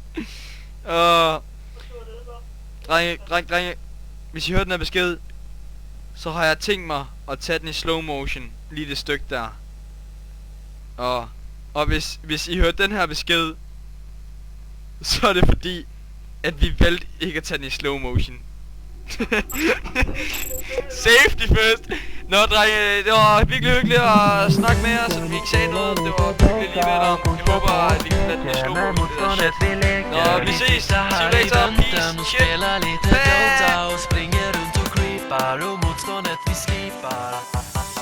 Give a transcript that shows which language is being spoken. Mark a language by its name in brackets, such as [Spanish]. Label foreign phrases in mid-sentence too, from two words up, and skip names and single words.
[Danish] Drenge. Hvis I hørte den her besked, så har jeg tænkt mig at tage den i [English] slow motion. [Danish] Lige det stykke der. Og hvis I hørte den her besked, så er det fordi, at vi valgte ikke at tage den i [English] slow motion. Safety first. [Danish] Nå, drenge, det var virkelig hyggeligt at snakke med jer, så vi ikke sagde noget. Det var virkelig lige ved om. Jeg håber, at vi kan lade den i [English] slow motion. [Danish] Det er shit. Nå, vi ses. [English] See you later. Peace. Shit. Bye. [Swedish] Springer runt och creepar och motståndet vi slipar.